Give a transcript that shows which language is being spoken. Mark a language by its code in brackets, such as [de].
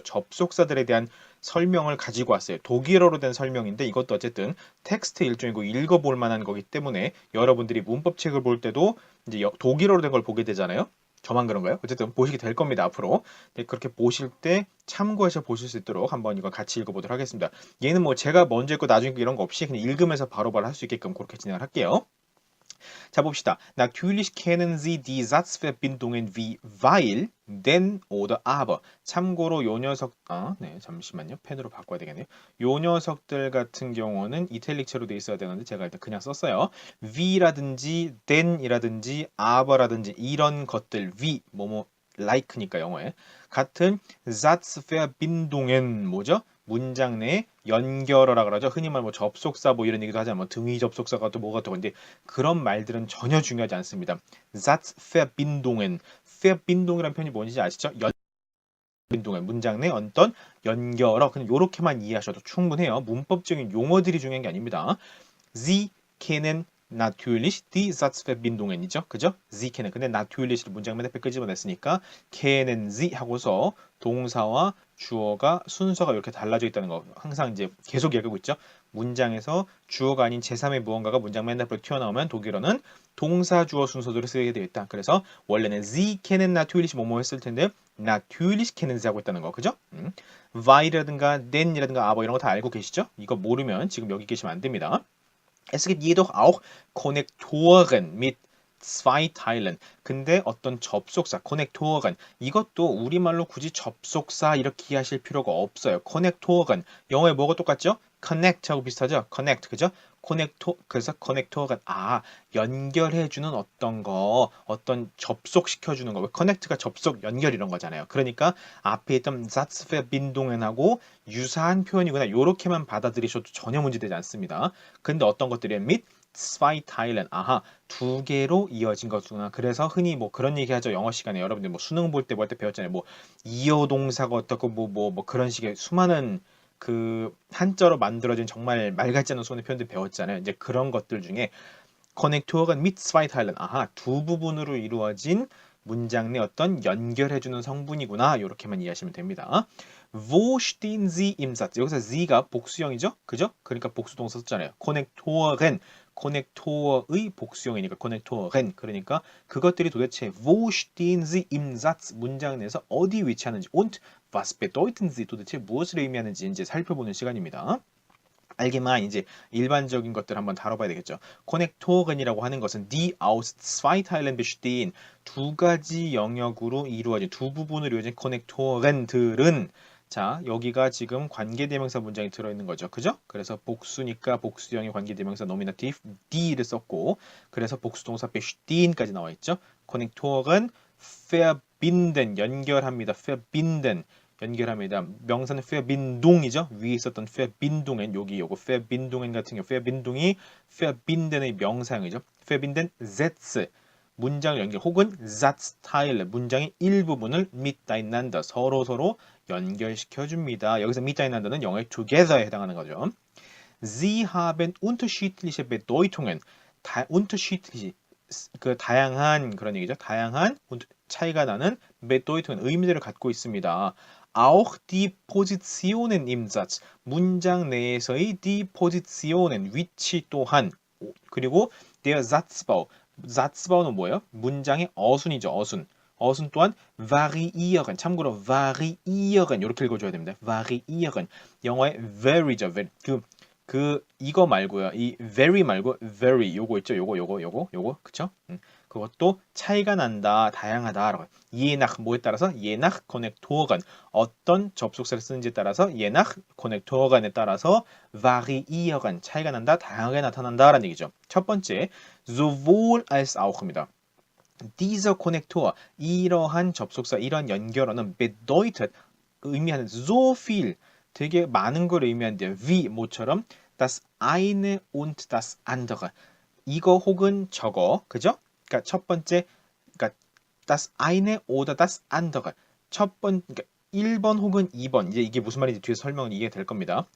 [ko] 접속사들에 대한 설명을 가지고 왔어요. 독일어로 된 설명인데 이것도 어쨌든 텍스트 일종이고 읽어볼 만한 거기 때문에 여러분들이 문법책을 볼 때도 이제 독일어로 된 걸 보게 되잖아요. 저만 그런가요? 어쨌든 보시게 될 겁니다, 앞으로. 네, 그렇게 보실 때 참고해서 보실 수 있도록 한번 이거 같이 읽어보도록 하겠습니다. 얘는 뭐 제가 먼저 읽고 나중에 읽고 이런 거 없이 그냥 읽으면서 바로바로 할 수 있게끔 그렇게 진행을 할게요. 자, 봅시다. [de] Natürlich kennen Sie die Satzverbindungen wie weil, denn oder aber. [ko] 참고로 요 녀석, 네, 잠시만요. 펜으로 바꿔야 되겠네요. 요 녀석들 같은 경우는 이탈릭체로 돼 있어야 되는데 제가 일단 그냥 썼어요. wie라든지 then이라든지 aber라든지 이런 것들, wie, 뭐뭐, like니까 영어에. 같은 Satzverbindungen, 뭐죠? 문장 내 연결어라 그러죠. 흔히 말뭐 접속사 뭐 이런 얘기도 하잖아요. 뭐 등위 접속사가 또 뭐가 또 근데 그런 말들은 전혀 중요하지 않습니다. Satzverbindungen, Verbindung이라는 표현이 뭔지 아시죠? 연결, 문장 내 어떤 연결어, 그냥 요렇게만 이해하셔도 충분해요. 문법적인 용어들이 중요한 게 아닙니다. [de] Sie kennen natürlich die Satzverbindungen이죠. [ko] 그죠? [de] Sie kennen. [ko] 근데 natürlich를 문장 맨 앞에 끄집어냈으니까 [de] kennen Sie [ko] 하고서 동사와 주어가 순서가 이렇게 달라져 있다는 거 항상 이제 계속 얘기하고 있죠. 문장에서 주어가 아닌 제3의 무언가가 문장 맨 앞으로 튀어나오면 독일어는 동사 주어 순서대로 쓰게 되어 있다. 그래서 원래는 [de] Sie kennen natürlich [ko] 뭐뭐 했을 텐데 [de] natürlich kennen Sie [ko] 하고 있다는 거. 그죠? weil이라든가 then이라든가 aber 이런 거 다 알고 계시죠? 이거 모르면 지금 여기 계시면 안 됩니다. [de] Es gibt jedoch auch Konnektoren mit zwei Teilen. [ko] 근데 어떤 접속사, Konnektoren, 이것도 우리말로 굳이 접속사 이렇게 하실 필요가 없어요. Konnektoren, 영어에 뭐가 똑같죠? Connect하고 비슷하죠? Connect, 그죠? 그래서 Konnektoren, 연결해주는 어떤 거, 어떤 접속시켜주는 거. Connect가 접속, 연결 이런 거잖아요. 그러니까 앞에 있던 Satzverbindungen하고 유사한 표현이구나. 이렇게만 받아들이셔도 전혀 문제되지 않습니다. 근데 어떤 것들이 및 [de] zwei Teilen, [ko] 두 개로 이어진 것이구나. 그래서 흔히 뭐 그런 얘기 하죠. 영어 시간에 여러분들 뭐 수능 볼 때 배웠잖아요. 뭐 이어 동사가 어떻고 뭐 그런 식의 수많은 그 한자로 만들어진 정말 말 같지 않은 수많은 표현들 배웠잖아요. 이제 그런 것들 중에 커넥토어가 [de] mit zwei Teilen, [ko] 두 부분으로 이루어진 문장 내 어떤 연결해주는 성분이구나. 이렇게만 이해하시면 됩니다. [de] Wo stehen Sie im Satz? [ko] 여기서 Sie가 복수형이죠? 그죠? 그러니까 복수동사 썼잖아요. Konnektoren, Konnektor의 복수형이니까 Konnektoren. 그러니까 그것들이 도대체 [de] Wo stehen Sie im Satz? [ko] 문장 내에서 어디 위치하는지 [de] und was bedeuten sie? [ko] 도대체 무엇을 의미하는지 이제 살펴보는 시간입니다. allgemein 이제 일반적인 것들 한번 다뤄봐야 되겠죠. Konnektoren이라고 하는 것은 [de] die aus zwei Teilen bestehen, [ko] 두 가지 영역으로 이루어진 두 부분으로 이루어진 Konnektoren들은, 자, 여기가 지금 관계대명사 문장이 들어있는 거죠. 그죠? 그래서 복수니까 복수형의 관계대명사 노미나티브 die를 썼고, 그래서 복수동사 bestehen까지 나와 있죠. Konnektoren verbinden, 연결합니다. verbinden, 연결합니다. 명사는 verbindung이죠. 위에 있었던 verbindungen, 여기 요거 verbindungen 같은 경우 verbindung이 verbinden의 명사형이죠. [de] verbinden Sätze, [ko] 문장을 연결, 혹은 Satzteile, 문장의 일부분을 miteinander, 서로 연결시켜 줍니다. 여기서 miteinander는 영어의 together에 해당하는 거죠. [de] Sie haben unterschiedliche Bedeutungen. [ko] unterschiedliche, 그 다양한, 그런 얘기죠. 다양한 차이가 나는 Bedeutungen, 의미들을 갖고 있습니다. [de] Auch die Positionen im Satz, 문장 내에서의 die Positionen, 위치 또한, 그리고 der Satzbau, Satzbau는 뭐예요? [ko] 문장의 어순이죠. 어순. 어순 또한 variieren. 참고로 variieren 이렇게 읽어줘야 됩니다. variieren. 영어의 very죠. 이거 말고요. 이 very 말고 very 요거 있죠. 요거 그쵸? 그것도 차이가 난다, 다양하다라고. je nach 뭐에 따라서 [de] je nach Konnektoren [ko] 어떤 접속사를 쓰는지에 따라서 je nach Konnektoren에 따라서 variieren 차이가 난다, 다양하게 나타난다라는 얘기죠. 첫 번째 [de] sowohl als auch [ko] 입니다. dieser Konnektor 이러한 접속사, 이러한 연결어는 bedeutet 의미하는 [de] so viel [ko] 되게 많은 걸 의미하는데요. [de] wie 뭐처럼 das eine und das andere [ko] 이거 혹은 저거 그죠? 그러니까 첫 번째 그러니까 [de] das eine oder das andere [ko] 그러니까 1번 혹은 2번 이제 이게 무슨 말인지 뒤에서 설명은 이게 될 겁니다.